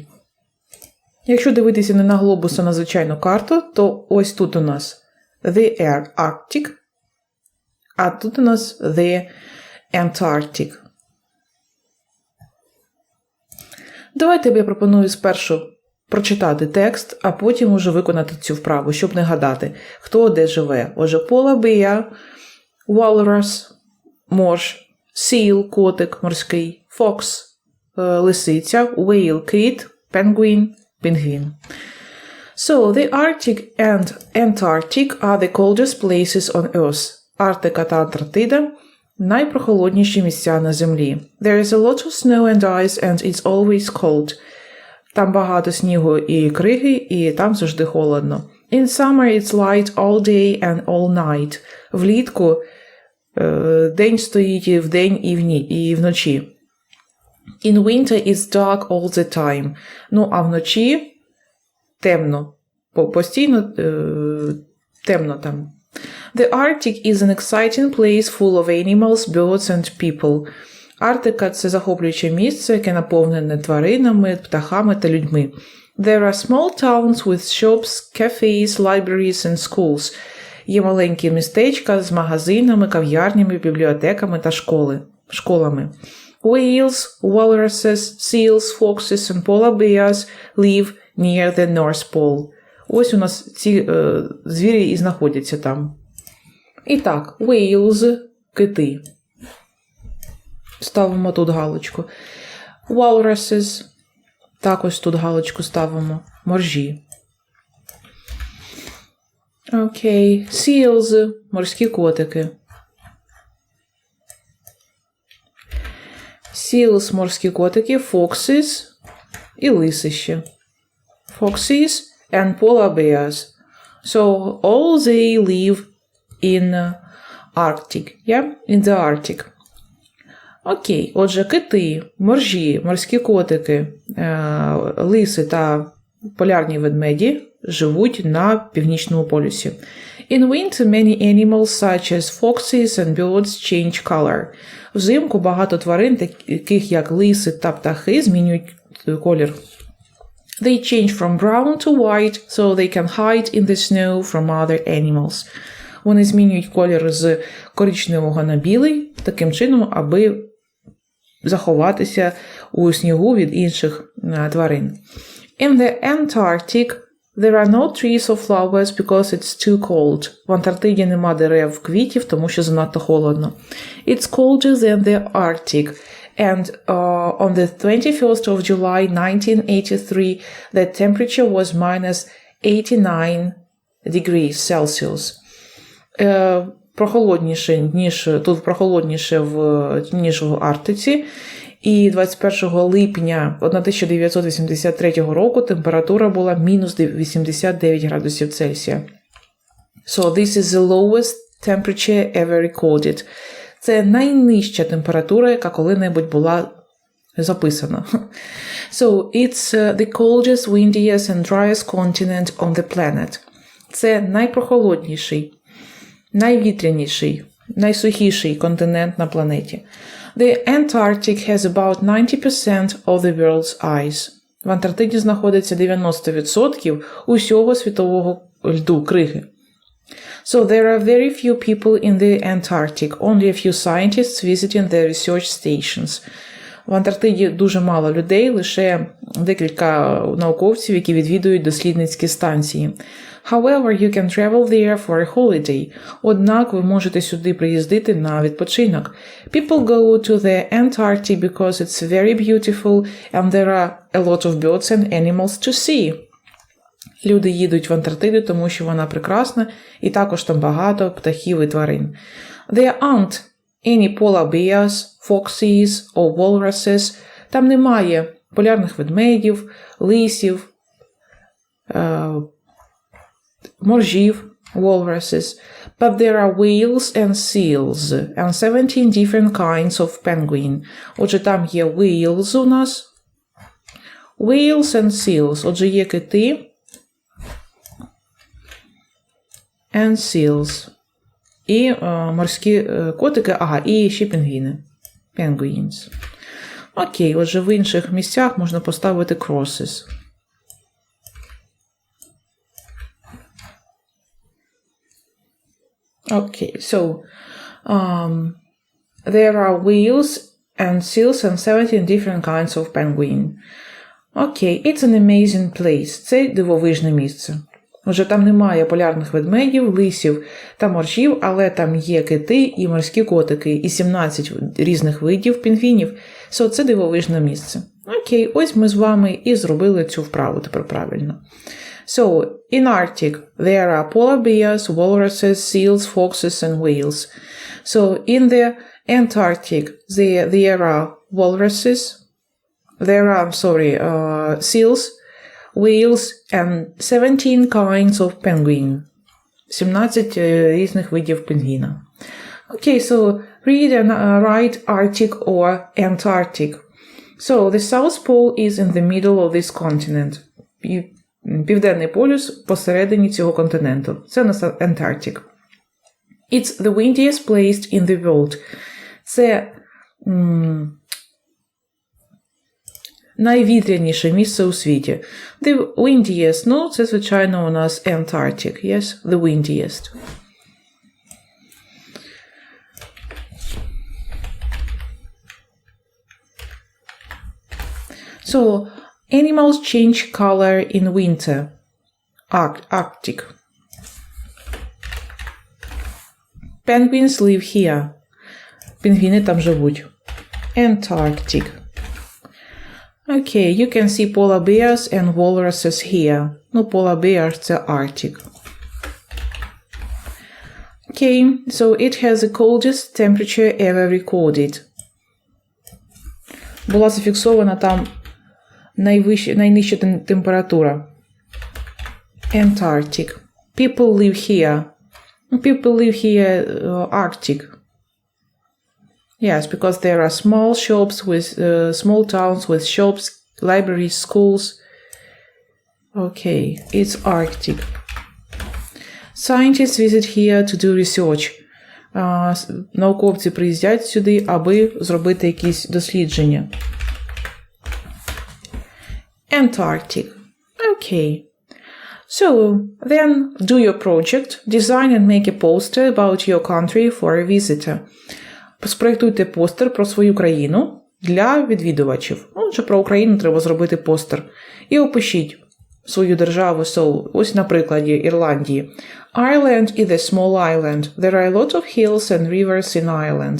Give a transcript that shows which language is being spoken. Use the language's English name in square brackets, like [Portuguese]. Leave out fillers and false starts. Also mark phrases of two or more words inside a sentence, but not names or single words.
[Ukrainian] Якщо дивитися не на глобус, а на звичайну карту, то ось тут у нас [English] the Arctic, [Ukrainian] а тут у нас [English] the Antarctic. [Ukrainian] Давайте я пропоную спершу прочитати текст, а потім уже виконати цю вправу, щоб не гадати, хто де живе. Отже, [English] polar bear, walrus, [Ukrainian] морж, seal, котик морський, fox, лисиця, whale, кит, penguin, пінгвін. [English] So, the Arctic and Antarctic are the coldest places on Earth. [Ukrainian] Арктика та Антарктида – найпрохолодніші місця на Землі. [English] There is a lot of snow and ice and it's always cold. [Ukrainian] Там багато снігу і криги, і там завжди холодно. [English] In summer it's light all day and all night. [Ukrainian] Влітку день стоїть і вдень, і вночі. [English] In winter it's dark all the time. [Ukrainian] Ну, а вночі темно. Постійно темно там. [English] The Arctic is an exciting place full of animals, birds and people. [Ukrainian] Арктика – це захоплююче місце, яке наповнене тваринами, птахами та людьми. [English] There are small towns with shops, cafes, libraries and schools. [Ukrainian] Є маленькі містечка з магазинами, кав'ярнями, бібліотеками та школами. [English] Whales, walruses, seals, foxes and polar bears live near the North Pole. [Ukrainian] Ось у нас ці звірі і знаходяться там. І так, whales – кити. Ставимо тут галочку. Walruses – також тут галочку ставимо. Моржі. Окей. Seals – морські котики. Seals – морські котики. Foxes і лисище. [English] Foxes and polar bears. So, all they live in Arctic. Yeah? In the Arctic. [Ukrainian] Окей. Отже, кити, моржі, морські котики, лиси та полярні ведмеді живуть на Північному полюсі. [English] In winter, many animals such as foxes and birds change color. [Ukrainian] Взимку багато тварин, таких як лиси та птахи, змінюють колір. [English] They change from brown to white, so they can hide in the snow from other animals. [Ukrainian] Вони змінюють колір з коричневого на білий, таким чином, аби заховатися у снігу від інших тварин. [English] In the Antarctic, there are no trees or flowers because it's too cold. [Ukrainian] В Антарктиді нема дерев, квітів, тому що занадто холодно. [English] It's colder than the Arctic. And on the 21st of July 1983, the temperature was minus 89 degrees Celsius. [Ukrainian] прохолодніше, ніж в Арктиці. І 21 липня 1983 року температура була мінус 89 градусів Цельсія. [English] So this is the lowest temperature ever recorded. [Ukrainian] Це найнижча температура, яка коли-небудь була записана. [English] So it's the coldest, windiest and driest continent on the planet. [Ukrainian] Це найпрохолодніший, найвітряніший, найсухіший континент на планеті. [English] The Antarctic has about 90% of the world's ice. [Ukrainian] В Антарктиді знаходиться 90% усього світового льду, криги. [English] So there are very few people in the Antarctic, only a few scientists visiting the research stations. [Ukrainian] В Антарктиді дуже мало людей, лише декілька науковців, які відвідують дослідницькі станції. [English] However, you can travel there for a holiday. [Ukrainian] Однак ви можете сюди приїздити на відпочинок. [English] People go to the Antarctic because it's very beautiful and there are a lot of birds and animals to see. [Ukrainian] Люди їдуть в Антарктиду, тому що вона прекрасна, і також там багато птахів і тварин. [English] There aren't any polar bears, foxes or walruses. [Ukrainian] Там немає полярних ведмедів, лисів, моржів, [English] walruses. But there are whales and seals and 17 different kinds of penguin. [Ukrainian] Отже, там є whales у нас. [English] Whales and seals. [Ukrainian] Отже, є кити [English] and seals. [Ukrainian] І морські котики, і ще пінгвіни. Penguins. Окей, отже, в інших місцях можна поставити crosses. [English] Okay, so there are whales and seals and 17 different kinds of penguin. Okay, it's an amazing place. [Ukrainian] Це дивовижне місце. Отже, там немає полярних ведмедів, лисів та моржів, але там є кити і морські котики, і 17 різних видів пінгвінів. So, це дивовижне місце. Окей, ось ми з вами і зробили цю вправу тепер правильно. [English] So, in Arctic, there are polar bears, walruses, seals, foxes and whales. So, in the Antarctic, there are walruses, seals, whales and 17 kinds of penguin. [Ukrainian] 17 різних видів пінгвіна. [English] Okay, so read and write Arctic or Antarctic. So, the South Pole is in the middle of this continent. [Ukrainian] Південний полюс посередині цього континенту. Це у нас Antarctic. [English] It's the windiest place in the world. [Ukrainian] Це найвітряніше місце у світі. [English] The windiest, [Ukrainian] це, звичайно, у нас Antarctic. [English] Yes, the windiest. So, animals change color in winter. Arctic. Penguins live here. [Ukrainian] Пінгвіни там живуть. [English] Antarctic. Okay, you can see polar bears and walruses here. Polar bears – це Arctic. Okay, so it has the coldest temperature ever recorded. [Ukrainian] Була зафіксована там найнижча температура. [English] Antarctic. People live here. People live here, Arctic. Yes, because there are small shops with small towns with shops, libraries, schools. Okay, it's Arctic. Scientists visit here to do research. [Ukrainian] Науковці приїздять сюди, аби зробити якісь дослідження. [English] Antarctic. Okay. So, then do your project, design and make a poster about your country for a visitor. [Ukrainian] Спроєктуйте постер про свою країну для відвідувачів. Отже, про Україну треба зробити постер. І опишіть свою державу. So, ось на прикладі Ірландії. [English] Ireland is a small island. There are a lot of hills and rivers in Ireland.